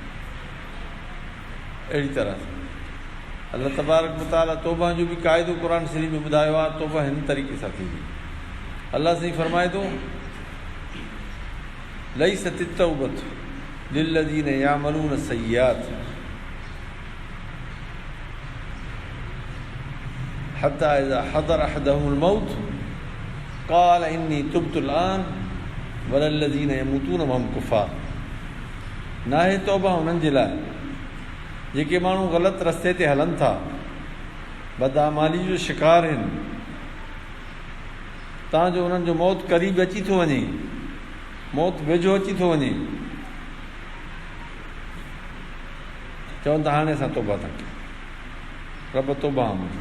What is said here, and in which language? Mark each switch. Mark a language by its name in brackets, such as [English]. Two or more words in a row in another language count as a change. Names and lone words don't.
[Sindhi] अहिड़ी तरह [Arabic] الله تبارك وتعالى [Sindhi] तौबा जो बि क़ाइदो क़ुर शरीफ़ में ॿुधायो आहे। तौबा हिन तरीक़े सां थींदी। अलाह साईं फरमाए थो, [Arabic] ليست التوبة للذين يعملون السيئات حتى إذا حضر أحدهم الموت قال إني تبت الآن ولا الذين يموتون وهم كفار. [Sindhi] नाहे तौबा उन्हनि जे लाइ जेके माण्हू ग़लति रस्ते ते हलनि था, बदआमाली जो शिकार आहिनि, तव्हांजो उन्हनि जो मौत क़रीब अची थो वञे, मौत वेझो अची थो वञे, चवनि था हाणे असां तौबा था कयूं, रब तौबा मुंहिंजी।